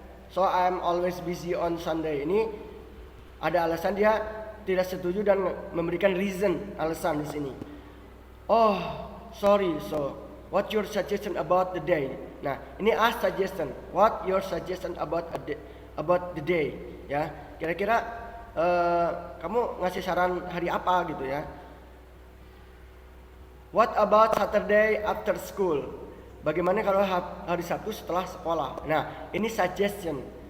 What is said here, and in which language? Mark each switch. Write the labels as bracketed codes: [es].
[en] So I'm always busy on Sunday. [id] Ini ada alasan dia tidak setuju dan memberikan alasan di sini. [en] Oh, sorry. So, what your suggestion about the day? Nah, ini ask suggestion. What your suggestion about the day? [id] Ya, kira-kira kamu ngasih saran hari apa gitu ya? [en] What about Saturday after school? [id] Bagaimana kalau hari Sabtu setelah sekolah? Nah, ini suggestion.